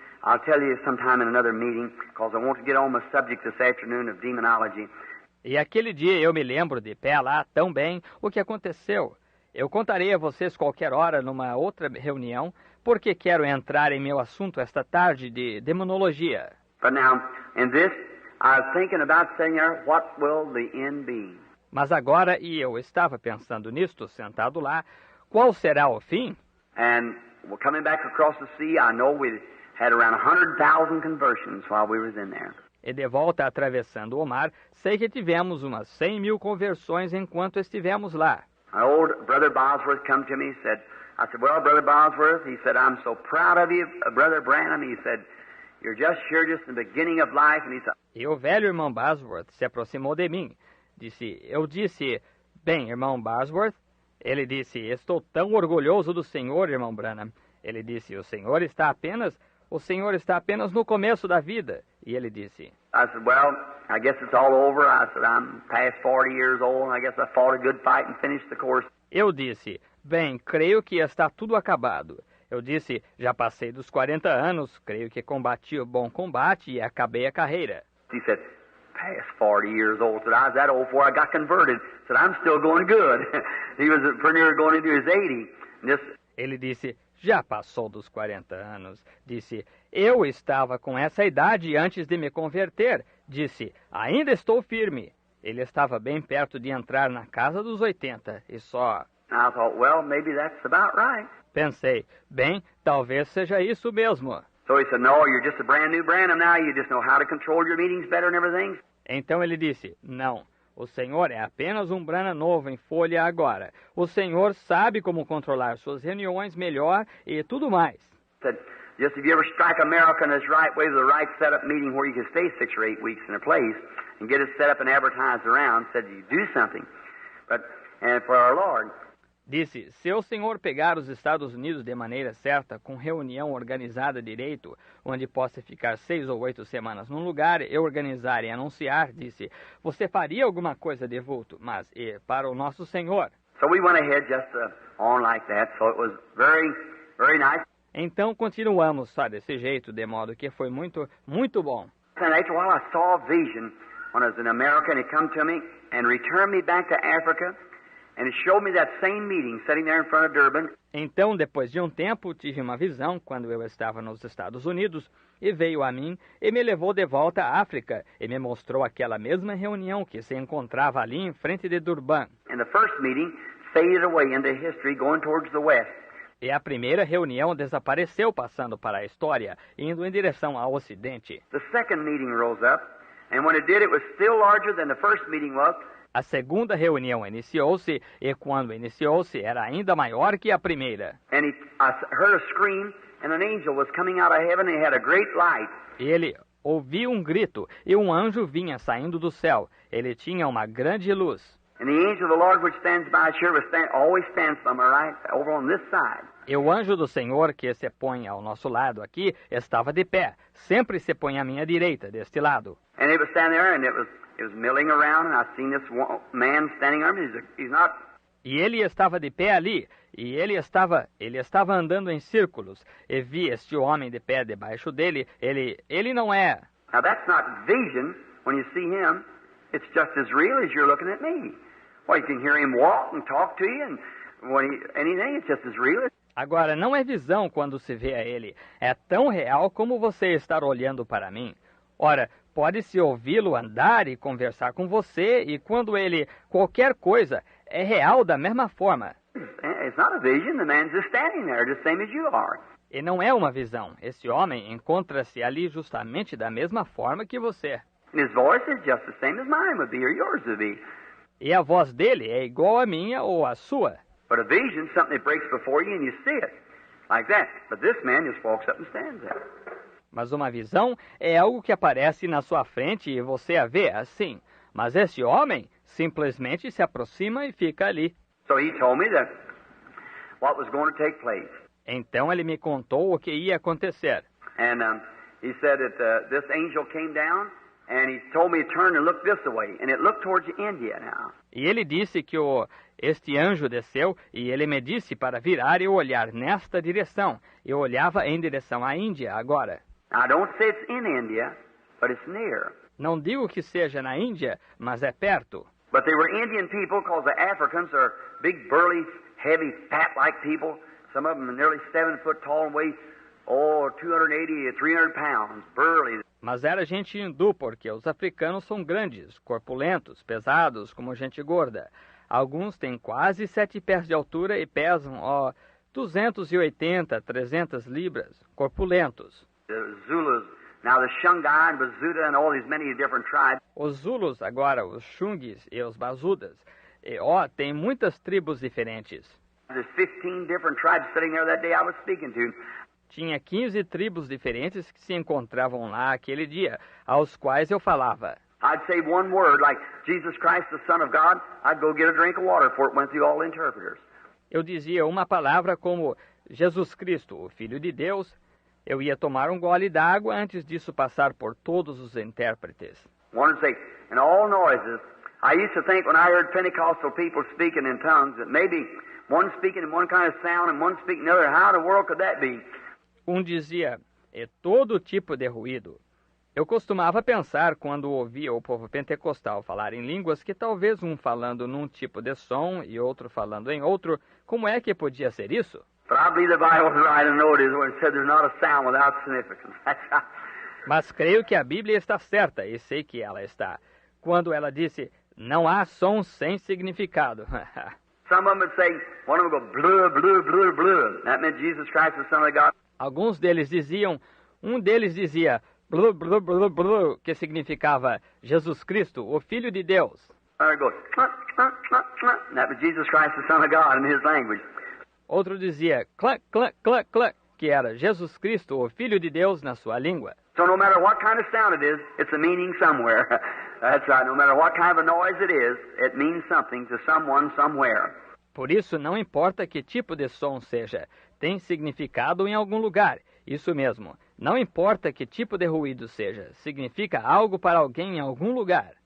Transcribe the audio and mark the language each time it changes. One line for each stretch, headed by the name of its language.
English: I'll tell you sometime in another meeting, because I want to get on the subject this afternoon of demonology.
Portuguese: E aquele dia eu me lembro de pé lá tão bem o que aconteceu. Eu contarei a vocês qualquer hora numa outra reunião, porque quero entrar em meu assunto esta tarde de demonologia.
English: But now, in this, I was thinking about saying there, what will the end be?
Portuguese: Mas agora, e eu estava pensando nisto, sentado lá, qual será o fim?
English: And we're coming back across the sea. I know we had around 100,000 conversions while we was in there.
Portuguese: E de volta atravessando o mar, sei que tivemos umas 100.000 conversões enquanto estivemos lá.
English: My old brother Bosworth come to me, I said, well, Brother Bosworth, he said, I'm so proud of you, Brother Branham. He said, you're just in the beginning of life. And he said,
Portuguese: E o velho irmão Bosworth se aproximou de mim. Eu disse, bem, irmão Bosworth. Ele disse, estou tão orgulhoso do Senhor, irmão Branham. Ele disse, o Senhor está apenas no começo da vida. E ele disse,
English: I said, well, I guess it's all over. I said, I'm past 40 years old, and I guess I fought a good fight and finished the course.
Portuguese: Eu disse, bem, creio que está tudo acabado. Eu disse, já passei dos 40 anos, creio que combati o bom combate e acabei a carreira.
English: He said, past 40 years old. I said, I was that old before I got converted. I said, I'm still going good. He was pretty near going into his 80.
Portuguese: Ele disse, já passou dos 40 anos. Disse, eu estava com essa idade antes de me converter. Disse, ainda estou firme. Ele estava bem perto de entrar na casa dos 80 e só...
English: I thought, well, maybe that's about right.
Portuguese: Pensei, bem, talvez seja isso mesmo.
English: So he said, no, you're just a brand new Branham now. You just know how to control your meetings better and everything.
Portuguese: Então ele disse, não, o Senhor é apenas um Branham novo em folha agora. O Senhor sabe como controlar suas reuniões melhor e tudo mais.
English: Said, Just if you ever strike America in its right way with the right set-up meeting where you can stay 6 or 8 weeks in a place and get it set up and advertised around, said you do something. And for our Lord.
Portuguese: Disse, se o senhor pegar os Estados Unidos de maneira certa, com reunião organizada direito, onde possa ficar 6 ou 8 semanas num lugar, e organizar e anunciar, disse, você faria alguma coisa de vulto, mas para o nosso Senhor.
English: So we went ahead just on like that, so it was very, very nice.
Portuguese: Então continuamos só desse jeito, de modo que foi muito, muito bom.
English: And after a while I saw a vision when I was in America, and it come to me and returned me back to Africa. And it showed me that same meeting sitting there in front of Durban.
Portuguese: Então, depois de um tempo, tive uma visão quando eu estava nos Estados Unidos e veio a mim e me levou de volta à África e me mostrou aquela mesma reunião que se encontrava ali em frente de Durban.
English: And the first meeting faded away into history going towards the west.
Portuguese: E a primeira reunião desapareceu passando para a história, indo em direção ao ocidente.
English: The second meeting rose up, and when it did, it was still larger than the first meeting was.
Portuguese: A segunda reunião iniciou-se, e quando iniciou-se, era ainda maior que a primeira.
English: And I heard a scream, and an angel was coming out of heaven, and he had a great light.
Portuguese: Ele ouviu um grito, e um anjo vinha saindo do céu. Ele tinha uma grande luz.
English: And the angel of the Lord which stands by sure always stands by my right, over on this side.
Portuguese: E o anjo do Senhor, que se põe ao nosso lado aqui, estava de pé. Sempre se põe à minha direita, deste lado.
English: And it was standing there, and it was milling around, and I seen this man standing there. He's not.
Portuguese: E ele estava de pé ali, e ele estava andando em círculos. E vi este homem de pé debaixo dele. Ele não é.
English: Now that's not vision. When you see him, it's just as real as you're looking at me. Well, you can hear him walk and talk to you, and anything, it's just as real.
Portuguese: Agora, não é visão quando se vê a ele. É tão real como você estar olhando para mim. Ora, pode-se ouvi-lo andar e conversar com você, e quando ele, qualquer coisa, é real da mesma forma.
English: It's not a vision. The man's just standing there, just same as you are.
Portuguese: E não é uma visão. Esse homem encontra-se ali justamente da mesma forma que você.
English: And his voice is just the same as mine would be, or yours would be.
Portuguese: E a voz dele é igual à minha ou à sua.
English: But a vision, something that breaks before you and you see it, like that. But this man just walks up and stands there.
Portuguese: Mas uma visão é algo que aparece na sua frente e você a vê assim. Mas esse homem simplesmente se aproxima e fica ali.
English: So he told me that what was going to take place.
Portuguese: Então ele me contou o que ia acontecer.
English: And he said that this angel came down and he told me to turn and look this way. And it looked towards India now.
Portuguese: E ele disse que este anjo desceu e ele me disse para virar e olhar nesta direção. Eu olhava em direção à Índia agora.
English: I don't say it's in India, but it's near.
Portuguese: Não digo que seja na Índia, mas é perto.
English: But they were Indian people because the Africans are big, burly, heavy, fat-like people. Some of them are nearly 7 foot tall and weigh, 280 to 300 pounds, burly.
Portuguese: Mas era gente hindu, porque os africanos são grandes, corpulentos, pesados, como gente gorda. Alguns têm quase 7 pés de altura e pesam, 280, 300 libras, corpulentos.
English: The Zulus, now the Shungai and Bazuda and all these many different tribes.
Portuguese: Os Zulus, agora os Xungues e os Bazudas. E, tem muitas tribos diferentes.
English: There's 15 different tribes sitting there that day I was speaking to.
Portuguese: Tinha 15 tribos diferentes que se encontravam lá aquele dia, aos quais eu falava.
English: I'd say one word, like Jesus Christ, the Son of God, I'd go get a drink of water before it went through all the interpreters.
Portuguese: Eu dizia uma palavra como Jesus Cristo, o Filho de Deus. Eu ia tomar um gole d'água antes disso passar por todos os intérpretes.
English: One would say, in all noises, I used to think when I heard Pentecostal people speaking in tongues that maybe one speaking in one kind of sound and one speaking another. How in the world could that be?
Portuguese: Um dizia, todo tipo de ruído. Eu costumava pensar, quando ouvia o povo pentecostal falar em línguas, que talvez um falando num tipo de som e outro falando em outro, como é que podia ser isso?
English: But I believe the Bible is right and know it is when it said there's not a sound without significance.
Portuguese: Mas creio que a Bíblia está certa, e sei que ela está, quando ela disse, não há som sem significado.
English: Some of them would say, one of them would go, blue, blue, blue, blue. That meant Jesus Christ, the Son of God.
Portuguese: Alguns deles diziam, um deles dizia, blu, blu, blu, blu, que significava Jesus Cristo, o Filho de Deus.
English: Or goes, that was Jesus Christ, the Son of God, in his language.
Portuguese: Outro dizia, clac, clac, clac, clac, que era Jesus Cristo, o Filho de Deus, na sua língua.
English: So no matter what kind of sound it is, it's a meaning somewhere. That's right. No matter what kind of a noise it is, it means something to someone somewhere.
Portuguese: Por isso, não importa que tipo de som seja, tem significado em algum lugar. Isso mesmo. Não importa que tipo de ruído seja, significa algo para alguém em algum lugar.